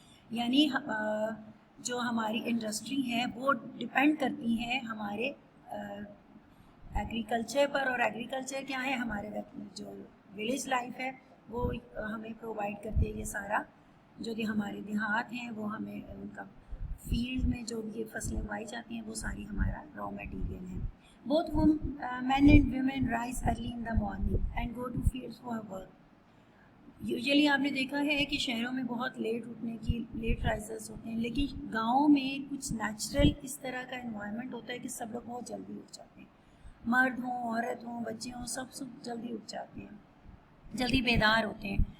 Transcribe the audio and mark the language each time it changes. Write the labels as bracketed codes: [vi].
[hi] यानी जो हमारी इंडस्ट्री है वो डिपेंड करती है हमारे एग्रीकल्चर पर. और एग्रीकल्चर क्या है, हमारे जो विलेज लाइफ है वो हमें प्रोवाइड करती है. ये सारा जो भी हमारे देहात हैं वो हमें उनका फील्ड में जो भी ये फसलें उगाई जाती हैं वो सारी हमारा रॉ मटेरियल है. [en] Both men and women rise early in the morning and go to fields for work. [hi] Usually आपने देखा है कि शहरों में बहुत लेट राइजर्स होते हैं, लेकिन गाँव में कुछ नेचुरल इस तरह का एनवायरनमेंट होता है कि सब लोग बहुत जल्दी उठ जाते हैं. मर्द हों, औरत हों, बच्चे हों, सब जल्दी उठ जाते हैं, जल्दी बेदार होते हैं.